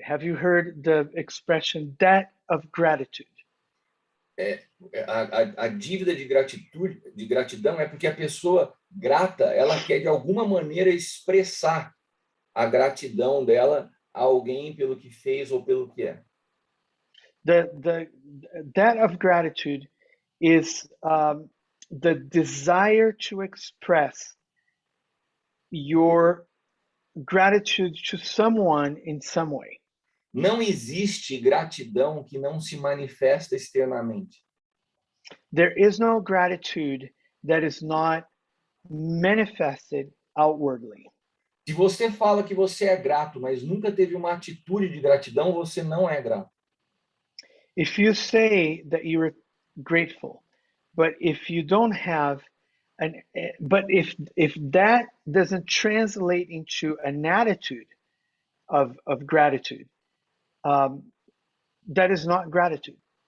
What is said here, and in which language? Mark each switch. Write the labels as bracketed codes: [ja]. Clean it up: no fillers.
[en] Have you heard the expression debt of gratitude? [pt] A dívida de gratidão é porque a pessoa grata, ela quer de alguma maneira expressar a gratidão dela a alguém pelo que fez ou pelo que é. [en] The debt of gratitude is the desire to express your gratitude to someone in some way. [pt] Não existe gratidão que não se manifesta externamente. [en] There is no gratitude that is not manifested outwardly. [pt] Se você fala que você é grato, mas nunca teve uma atitude de gratidão, você não é grato. [en] If you say that you're grateful, but if you don't have but if that doesn't translate into an attitude of gratitude, that is not gratitude.